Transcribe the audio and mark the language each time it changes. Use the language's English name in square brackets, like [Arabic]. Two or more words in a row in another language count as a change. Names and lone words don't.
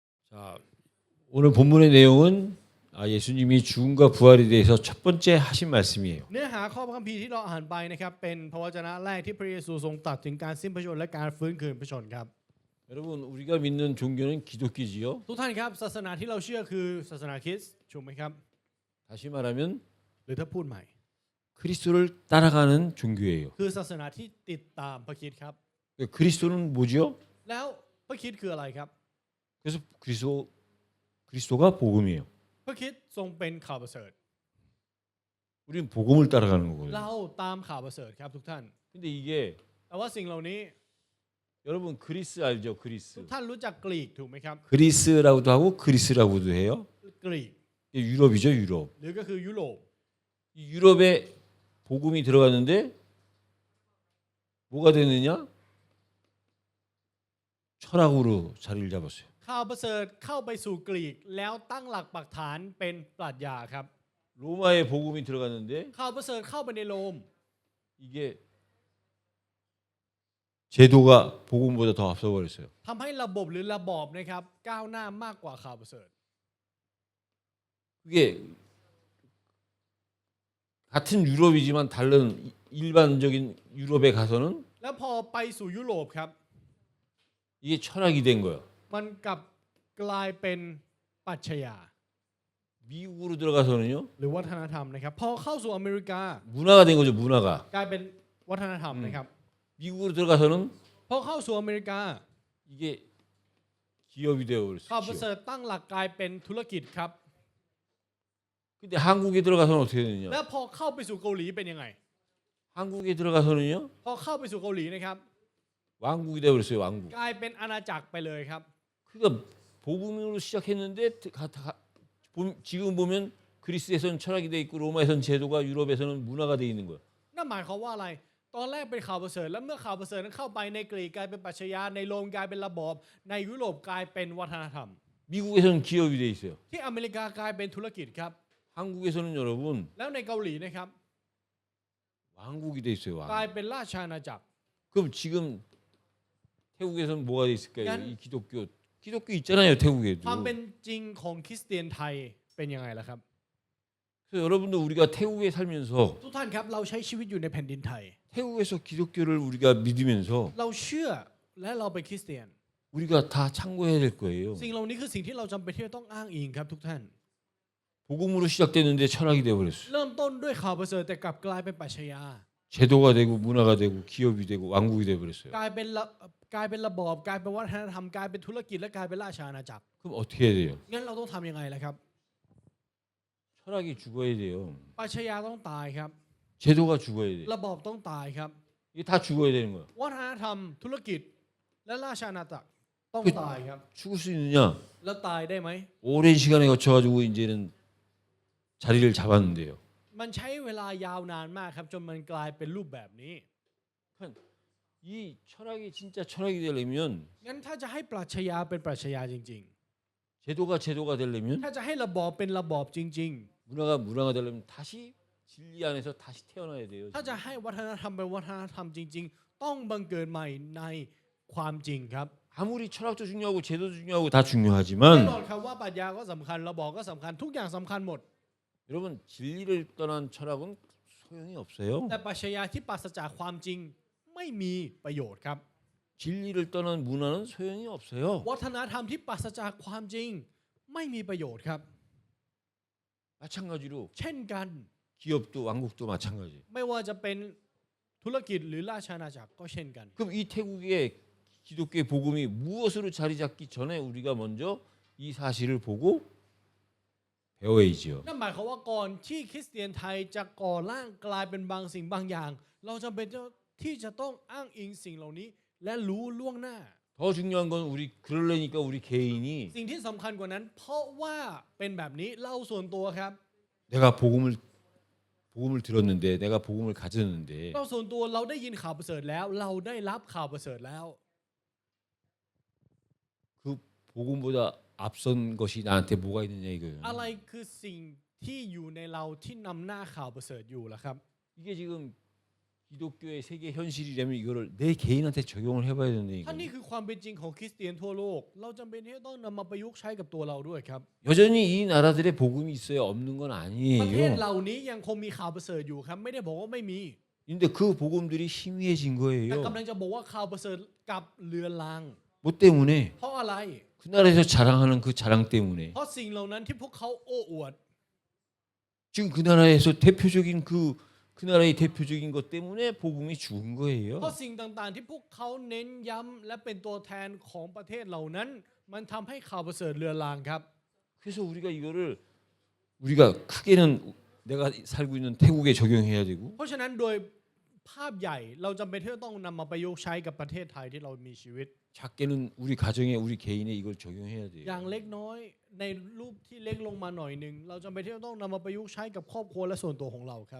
[Korean] 자, 오늘 본문의 내용은 예수님이 죽음과 부활에 대해서 첫 번째 하신 말씀이에요. [Thai] เนื้อหาข้อพระคัมภีร์ที่เราอ่านไปนะครับเป็นพระวจนะแรกที่พระเยซูทรงตรัสถึงการสิ้นพระชนม์และการฟื้นคืนพระชนม์ครับ [Korean] 여러분, 우리가 믿는 종교는 기독교지요. [Thai] ทุกท่านครับศาสนาที่เราเชื่อคือศาสนาคริสต์ถูกไหมครับ [Korean] 다시 말하면 [Thai] หรือถ้าพูดใหม่ [Korean] 그리스도를 따라가는 종교예요. [Thai] คือศาสนาที่ติดตามพระคริสต์ครับ [Korean] 그리스도는 뭐죠? [Thai] แล้วพระคริสต์คืออะไรครับ [Korean] 그래서 그리스도가 복음이에요. [Thai] พระคริสต์ทรงเป็นข่าวประเสริฐ [Korean] 우리는 복음을 따라가는 거거든요. [Thai] เราตามข่าวประเสริฐครับทุกท่าน [Korean] 근데 이게 [Thai] แต่ว่าสิ่งเหล่านี้ [Korean] 여러분 그리스 알죠? [Thai] ทุก [Korean] 그리스. [Thai] ท่านรู้จักกรีกถูกไหมครับ [Korean] 그리스라고도 하고 그리스라고도 해요. [Thai] กรีก [Korean] 유럽이죠, 유럽. [Thai] หรือก็คือยุโรป [Korean] 이 유럽에 복음이 들어갔는데 뭐가 되느냐? 철학으로 자리를 잡았어요. [Thai] ข่าวประเสริฐเข้าไปสู่กรีกแล้วตั้งหลักปักฐานเป็นปรัชญาครับ [Korean] 로마에 복음이 들어갔는데 [Thai] ข่าวประเสริฐเข้าไปในโรม [Korean] 이게 제도가 복음보다 더 앞서버렸어요. [Thai] ทำให้ระบบหรือระบอบนะครับก้าวหน้ามากกว่าข่าวประเสริฐ [Korean] 그게 같은 유럽이지만 다른 일반적인 유럽에 가서는 [Thai] แล้วพอไปสู่ยุโรปครับ [Korean] 이게 철학이 된 거예요. [Thai] มันกลับกลายเป็นปรัชญา [Korean] 미국으로 들어가서는요 [Thai] หรือวัฒนธรรมนะครับพอเข้าสู่อเมริกา [Korean] 문화가 된 거죠. 문화가. [Thai] กลายเป็นวัฒนธรรมนะครับ [Korean] 미국으로 들어가서는 [Thai] พอเข้าสู่อเมริกา [Korean] 이게 기업이 [Thai] ข่าวประ [Korean] 되어버렸어요. [Thai] เสริฐตั้งหลักกลายเป็นธุรกิจครับ [Korean] 근데 한국에 들어가서는 어떻게 되느냐? [Thai] แล้วพอเข้าไปสู่เกาหลีเป็นยังไง [Korean] 한국에 들어가서는요 [Thai] พอเข้าไปสู่เกาหลีนะครับ [Korean] 왕국이 되어버렸어요. 왕국. [Thai] กลายเป็นอาณาจักรไปเลยครับ [Korean] 그러니까 복음으로 시작했는데 지금 보면 그리스에서는 철학이 돼 있고 로마에서는 제도가 유럽에서는 문화가 돼 있는 거예요. [Thai] นั่นหมายความว่าอะไร ตอนแรกเป็นข่าวประเสริฐแล้วเมื่อข่าวประเสริฐนั้นเข้าไปในกรีกกลายเป็นปรัชญาในโรมกลายเป็นระบอบในยุโรปกลายเป็นวัฒนธรรม [Korean] 미국에서는 기업이 돼 있어요. [Thai] ที่อเมริกากลายเป็นธุรกิจครับ [Korean] 한국에서는 여러분 [Thai] แล้วในเกาหลีนะครับ [Korean] 왕국이 돼 있어요. [Thai] กลาย [Korean] 왕국. [Thai] เป็นราชอาณาจักร [Korean] 그럼 지금 태국에서는 뭐가 돼 있을까요? 난- 이 기독교 있잖아요. 태국에도. [Thai] ความเป็นจริงของคริสเตียนไทยเป็นยังไงล่ะครับ [Korean] 그래서 여러분도 우리가 태국에 살면서 [Thai] ทุกท่านครับเราใช้ชีวิตอยู่ในแผ่นดินไทย [Korean] 태국에서 기독교를 우리가 믿으면서 [Thai] เราเชื่อและเราเป็นคริสเตียน [Korean] 우리가 다 참고해야 될 거예요. [Thai] สิ่งเหล่านี้คือสิ่งที่เราจำเป็นที่จะต้องอ้างอิงครับทุกท่าน [Korean] 복음으로 시작됐는데 철학이 되어버렸어요. [Thai] เริ่มต้นด้วยข่าวประเสริฐแต่กลับกลายเป็นปรัชญา [Korean] 제도가 되고 문화가 되고 기업이 되고 왕국이 되어버렸어요. [Thai] กลายเป็นระบอบกลายเป็นวัฒนธรรมกลายเป็นธุรกิจและกลายเป็นราชอาณาจักร [Korean] 그럼 어떻게 해야 돼요? [Thai] งั้นเราต้องทำยังไงล่ะครับ [Korean] 철학이 죽어야 돼요. [Thai] ปรัชญาต้องตายครับ [Korean] 제도가 죽어야 돼요. [Thai] ระบอบต้องตายครับ [Korean] 이게 다 죽어야 되는 거예요. [Thai] วัฒนธรรมธุรกิจและราชอาณาจักรต้องตายครับ [Korean] 죽을 수 있느냐? [Thai] แล้วตายได้ไหม [Korean] 오랜 시간에 거쳐가지고 이제는 자리를 잡았는데요. [Thai] มันใช้เวลายาวนานมากครับจนมันกลายเป็นรูปแบบนี้ [Korean] 이 철학이 진짜 철학이 되려면 [Thai] งั้นถ้าจะให้ปรัชญาเป็นปรัชญาจริง [Korean] 제도가 되려면 [Thai] ๆ ถ้าจะให้ระบอบเป็นระบอบจริง [Korean] 문화가 되려면 다시 진리 안에서 다시 태어나야 돼요. [Thai] ๆ ถ้าจะให้วัฒนธรรมเป็นวัฒนธรรมจริง ๆ ต้องบังเกิดใหม่ในความจริงครับ [Korean] 아무리 철학도 중요하고 제도도 중요하고 다 [Thai] แน่ [Korean] 중요하지만 [Thai] นอนครับว่าปรัชญาก็สำคัญระบอบก็สำคัญทุกอย่างสำคัญหมด [Korean] 여러분 진리를 떠난 철학은 소용이 없어요. [Thai] แต่ปรัชญาที่ปราศจากความจริงไม่มีประโยชน์ครับ [Korean] 진리를 떠난 문화는 소용이 없어요. [Thai] วัฒนธรรมที่ปราศจากความจริงไม่มีประโยชน์ครับ [Korean] 마찬가지로 [Thai] เช่นกัน [Korean] 기업도 왕국도 마찬가지. [Thai] ไม่ว่าจะเป็นธุรกิจหรือราชอาณาจักรก็เช่นกัน [Korean] 그럼 이 태국의 기독교의 복음이 무엇으로 자리 잡기 전에 우리가 먼저 이 사실을 보고 배워야지요. [Thai] นั่นหมายความว่าก่อนที่คริสเตียนไทยจะก่อร่างกลายเป็นบางสิ่งบางอย่าง เราจำเป็นที่จะต้องอ้างอิงสิ่งเหล่านี้ และรู้ล่วงหน้า [Korean] 더 중요한 건 그러려니까 우리 개인이 [Thai] สิ่งที่สำคัญกว่านั้น เพราะว่าเป็นแบบนี้เราส่วนตัวครับ [Korean] 내가 복음을 들었는데 내가 복음을 가졌는데 [Thai] เราส่วนตัวเราได้ยินข่าวประเสริฐแล้ว เราได้รับข่าวประเสริฐแล้ว [Korean] 그 복음보다 앞선 것이 나한테 뭐가 있느냐 이거예요. [Thai] อะไรคือสิ่งที่อยู่ในเราที่นำหน้าข่าวประเสริฐอยู่ล่ะครับ [Korean] 이게 지금 기독교의 세계 현실이라면 이거를 내 개인한테 적용을 해봐야 된다 [Thai] ถ้า [Korean] 이거. [Thai] นี่คือความเป็นจริงของคริสเตียนทั่วโลกเราจำเป็นที่จะต้องนำมาประยุกต์ใช้กับตัวเราด้วยครับ [Korean] 여전히 이 나라들의 복음이 있어요. 없는 건 [Thai] ประเทศ [Korean] 아니에요. [Thai] เหล่านี้ยังคงมีข่าวประเสริฐอยู่ครับไม่ได้บอกว่าไม่มี [Korean] 근데 그 복음들이 희미해진 [Thai] แต่ [Korean] 거예요. [Thai] กำลังจะบอกว่าข่าวประเสริฐกลับเลือนลาง [Korean] 뭐 때문에? [Thai] เพราะอะไร [Korean] 그 나라에서 자랑하는 그 자랑 때문에. [Thai] เพราะสิ่งเหล่านั้นที่พวกเขาโอ้อวด [Korean] 지금 그 나라에서 대표적인 그 나라의 대표적인 것 때문에 복음이 죽은 [Thai] เพ [Korean] 거예요. [Thai] ราะสิ่งต่างๆที่พวกเขาเน้นย้ำและเป็นตัวแทนของประเทศเหล่านั้น มันทำให้ข่าวประเสริฐเลือนลางครับ [Korean] 그래서 우리가 이거를 우리가 크게는 내가 살고 있는 태국에 적용해야 되고 [Thai] เพราะฉะนั้นโดยภาพใหญ่เราจำเป็นที่จะต้องนำมาประยุกต์ใช้กับประเทศไทยที่เรามีชีวิต [Korean] 작게는 우리 가정에 우리 개인에 이걸 적용해야 돼요. [Thai] อย่างเล็กน้อยในรูปที่เล็กลงมาหน่อยหนึ่งเราจำเป็นที่จะต้องนำมาประยุกต์ใช้กับครอบครัวและส่วนตัวของเราครับ